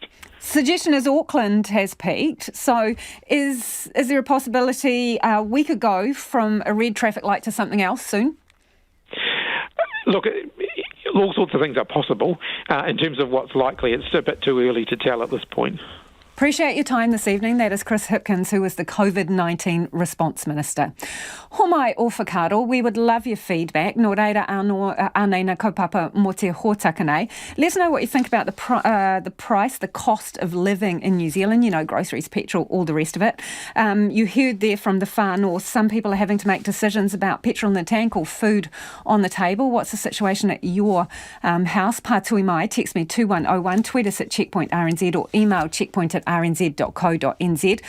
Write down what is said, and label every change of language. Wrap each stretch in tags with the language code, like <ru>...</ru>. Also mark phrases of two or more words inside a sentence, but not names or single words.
<en>Suggestion is Auckland has peaked, so is there a possibility we could go from a red traffic light to something else soon? Look, all sorts of things are possible. In terms of what's likely, it's a bit too early to tell at this point. Appreciate your time this evening. That is Chris Hipkins, who is the COVID-19 Response Minister.</en> <mi>Homai o whakaaro,</mi> <en>we would love your feedback.</en> <mi>Nō reira anei na kaupapa mo te hōtaka nei.</mi> <en>Let us know what you think about the price, the cost of living in New Zealand. Groceries, petrol, all the rest of it. You heard there from the far north, some people are having to make decisions about petrol in the tank or food on the table. What's the situation at your house?</en> <mi>Pātui mai,</mi> <en>text me 2101, tweet us at Checkpoint RNZ or email checkpoint@rnz.co.nz.</en>